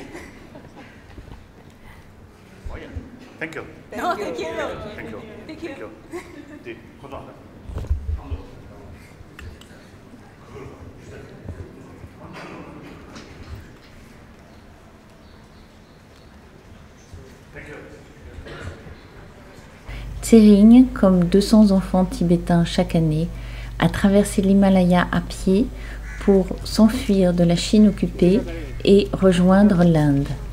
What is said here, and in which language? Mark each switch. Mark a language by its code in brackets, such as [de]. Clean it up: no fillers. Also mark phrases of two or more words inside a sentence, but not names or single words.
[en] Oh yeah. Thank you. No, thank you. Thank you. Thank you. [ko] 네, 고생하셨습니다. [fr] Tsering, comme 200 enfants tibétains chaque année, a traversé l'Himalaya à pied pour s'enfuir de la Chine occupée et rejoindre l'Inde.